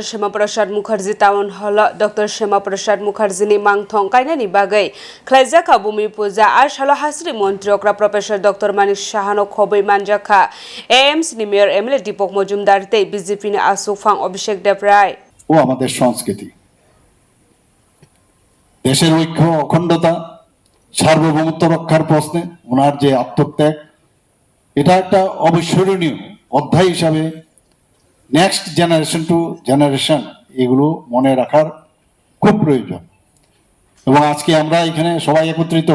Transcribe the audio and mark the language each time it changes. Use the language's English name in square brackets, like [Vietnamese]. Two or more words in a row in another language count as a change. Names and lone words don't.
[Kok Borok] Shema Prasad Mukherjee Town Hall Dr. Shema Prasad Mukherjee ni mangthong kainani bagai khlaijaka bumi puja ar salo hasri মন্ত্রী okra Professor Dr. Manik Shahano khoboi manjakha AIMS ni Mayor MLA Deepak Majumdar tei BJP ni Asufang Abhishek Devrai [Bangla] ও আমাদের সংস্কৃতি দেশের ঐক্য অখণ্ডতা সার্বভৌমত্ব রক্ষার প্রশ্নে ওনার যে আত্মত্যাগ এটা একটা অবিস্মরণীয় অধ্যায় হিসাবে [English] next generation to generation [Bangla] এগুলো মনে রাখার খুব প্রয়োজন এবং আজকে আমরা এখানে সবাই একত্রিত